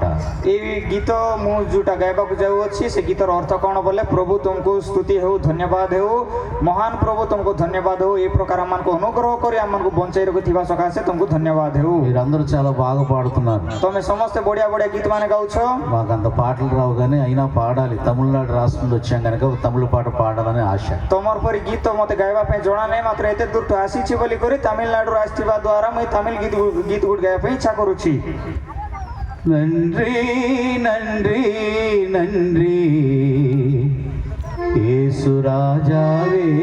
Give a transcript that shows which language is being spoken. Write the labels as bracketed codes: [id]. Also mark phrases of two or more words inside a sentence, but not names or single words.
[or] ଏଇ ଗୀତ ମୁଁ ଯୋଉଟା ଗାଇବାକୁ ଯାଉଅଛି ସେ ଗୀତର ଅର୍ଥ କ'ଣ ବୋଲେ ପ୍ରଭୁ ତୁମକୁ ସ୍ତୁତି ହେଉ, ଧନ୍ୟବାଦ ହେଉ, ମହାନ ପ୍ରଭୁ ତୁମକୁ ଧନ୍ୟବାଦ ହେଉ, ଏ ପ୍ରକାର ଆମମାନଙ୍କୁ ଅନୁଗ୍ରହ କରି ଆମମାନଙ୍କୁ ବଞ୍ଚାଇ ରଖିଥିବା ସକାଶେ ତୁମକୁ ଧନ୍ୟବାଦ ହେଉ। [te] మీరందరూ చాలా బాగా పాడుతున్నారు। [or] ତମେ ସମସ୍ତେ ବଢିଆ ବଢିଆ ଗୀତ ମାନେ ଗାଉଛ। [te] మాకు అంత పాటలు రావు కానీ అయినా పాడాలి, తమిళనాడు రాష్ట్రం నుండి వచ్చాం కనుక తమిళ పాట పాడాలని ఆశ। [or] ତମର ପରି ଗୀତ ମୋତେ ଗାଇବା ପାଇଁ ଜଣା ନାହିଁ, ମାତ୍ର ଏତେ ଦୂରଠୁ ଆସିଛି ବୋଲି କରି ତାମିଲନାଡୁରୁ ଆସିଥିବା ଦ୍ୱାରା ମୁଁ ତାମିଲ ଗୀତ ଗୁଡ ଗାଇବା ପାଇଁ ଇଚ୍ଛା କରୁଛି। [ta] நன்றி நன்றி நன்றி யேசு ராஜாவே